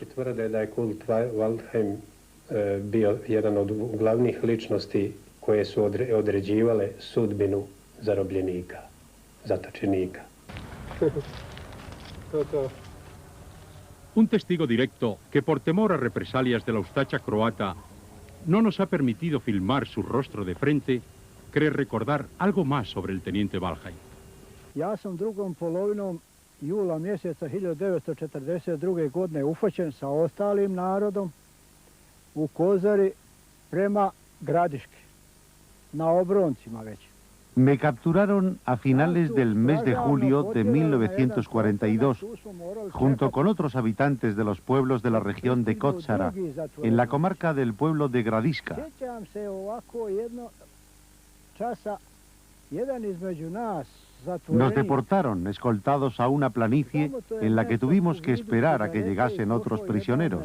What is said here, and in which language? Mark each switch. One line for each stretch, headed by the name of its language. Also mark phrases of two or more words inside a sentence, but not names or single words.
Spanish: Un testigo directo que por temor a represalias de la Ustacha croata no nos ha permitido filmar su rostro de frente, cree recordar algo más sobre el teniente Waldheim.
Serbian: Ja sam drugom polovinom jula mjeseca 1942. godine uhvaćen sa ostalim narodom u Kozari prema Gradiški, na obroncima već.
Spanish: Me capturaron a finales del mes de julio de 1942, junto con otros habitantes de los pueblos de la región de Kozara, en la comarca del pueblo de Gradiška. Nos deportaron escoltados a una planicie en la que tuvimos que esperar a que llegasen otros prisioneros.